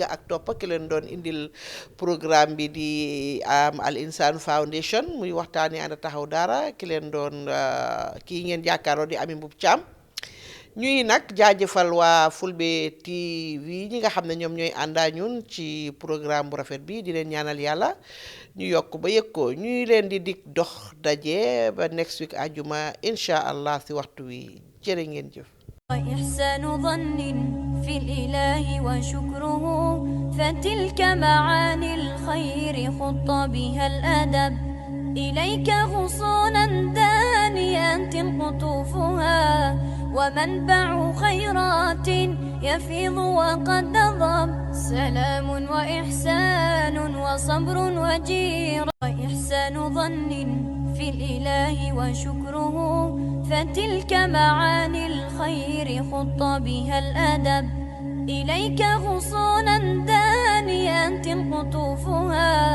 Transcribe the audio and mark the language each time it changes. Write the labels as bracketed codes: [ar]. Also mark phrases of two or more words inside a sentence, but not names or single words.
[wo] ak topp ki leen doon indil programme bi di Al Insan Foundation muy waxtaani ànd taxaw daara ki leen doon kii ngeen jàkkaaroo di Ami Mbub Caam ñuy nag jaajëfal waa Fulbe TV ñi nga xam ne ñoom ñooy àndaa ñun ci programme bu rafet bi di leen ñaanal yàlla ñu yokk ba yëg ko ñuy leen di dig dox daje ba [en] next week [wo] àjjuma [ar] إن شاء الله [wo] si waxtu wi jërë ngeen jëf. [ar] وإحسان ظن في الإله وشكره فتلك معاني الخير خط بها الأدب إليك غصونا دانيات قطوفها ومنبع خيرات يفيض وقد ضب سلام وإحسان وصبر وجير وإحسان ظن في الإله وشكره فتلك معاني الخير خط بها الأدب إليك غصونا دانيات قطوفها